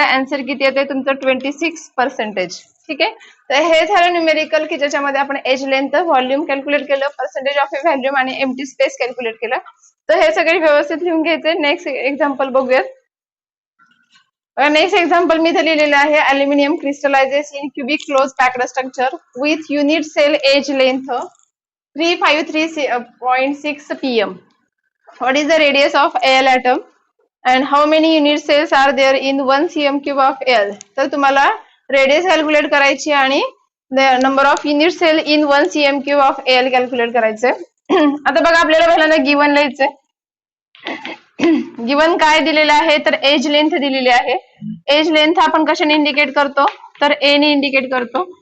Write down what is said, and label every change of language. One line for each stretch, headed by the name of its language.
Marathi: Answer किती येते तुमचं 26%. ठीक आहे, तर हे झालं न्यूमेरिकल की ज्याच्यामध्ये आपण एज लेंथ व्हॉल्यूम कॅल्क्युलेट केलं, पर्सेंटेज ऑफ ए व्हॉल्यूम आणि एम्प्टी स्पेस कॅल्क्युलेट केलं. तर हे सगळे व्यवस्थित लिहून घ्यायचे. नेक्स्ट एक्झाम्पल बघूयात. नेक्स्ट एक्झाम्पल मी इथे लिहिलेलं आहे
English: Aluminium crystallises in cubic close packed structure with unit cell edge length 353.6 pm. What is the radius of Al atom and how many unit cells are there in 1 cm³ of Al?
Marathi: तर तुम्हाला radius calculate करायची आणि
English: number of unit cell in 1 cm³ of Al
Marathi: calculate करायचंय. आता बघा आपल्याला पहिल्यांदा given लिहायचंय. गिवन काय दिलेलं आहे तर एज लेंथ दिलेली आहे. एज लेंथ आपण कशाने इंडिकेट करतो तर ए ने इंडिकेट करतो.